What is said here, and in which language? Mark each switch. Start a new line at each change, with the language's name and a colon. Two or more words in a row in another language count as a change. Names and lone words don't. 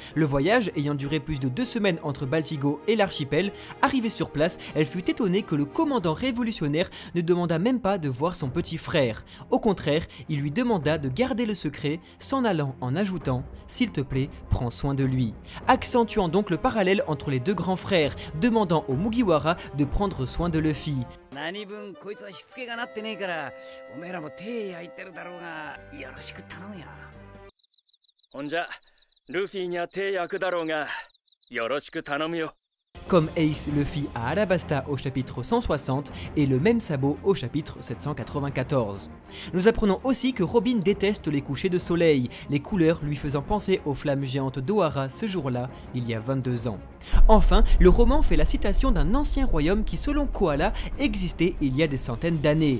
French: Le voyage ayant duré plus de 2 semaines entre Baltigo et l'archipel, arrivée sur place, elle fut étonnée que le commandant révolutionnaire ne demanda même pas de voir son petit frère. Au contraire, il lui demanda de garder le secret, s'en allant en ajoutant « S'il te plaît, prends soin de lui », accentuant donc le parallèle entre les 2 grands frères, demandant au Mugiwara de prendre soin de Luffy.
Japanese: 何分こいつはしつけがなってねえからおめえらも手焼いてるだろうがよろしく頼むよ。ほんじゃルフィには手焼くだろうがよろしく頼むよ。
French: Comme Ace le fit à Alabasta au chapitre 160 et le même Sabo au chapitre 794. Nous apprenons aussi que Robin déteste les couchers de soleil, les couleurs lui faisant penser aux flammes géantes d'Ohara ce jour-là, il y a 22 ans. Enfin, le roman fait la citation d'un ancien royaume qui selon Koala existait il y a des centaines d'années.